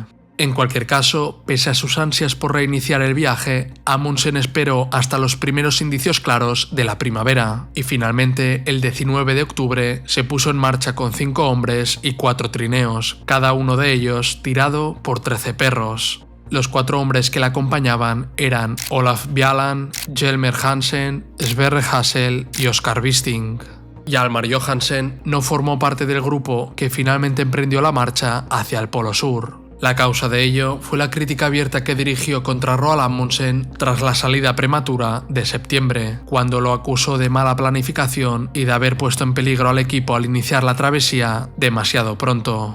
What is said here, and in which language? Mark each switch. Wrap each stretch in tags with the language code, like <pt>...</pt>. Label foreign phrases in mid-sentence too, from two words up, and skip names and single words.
<es>En cualquier caso, pese a sus ansias por reiniciar el viaje, Amundsen esperó hasta los primeros indicios claros de la primavera, y finalmente, el 19 de octubre, se puso en marcha con 5 hombres y 4 trineos, cada uno de ellos tirado por 13 perros. Los 4 hombres que la acompañaban eran Olaf Bjaaland, Hjalmar Hansen, Sverre Hassel y Oskar Wisting. Hjalmar Johansen no formó parte del grupo que finalmente emprendió la marcha hacia el Polo Sur. La causa de ello fue la crítica abierta que dirigió contra Roald Amundsen tras la salida prematura de septiembre, cuando lo acusó de mala planificación y de haber puesto en peligro al equipo al iniciar la travesía demasiado pronto.</es>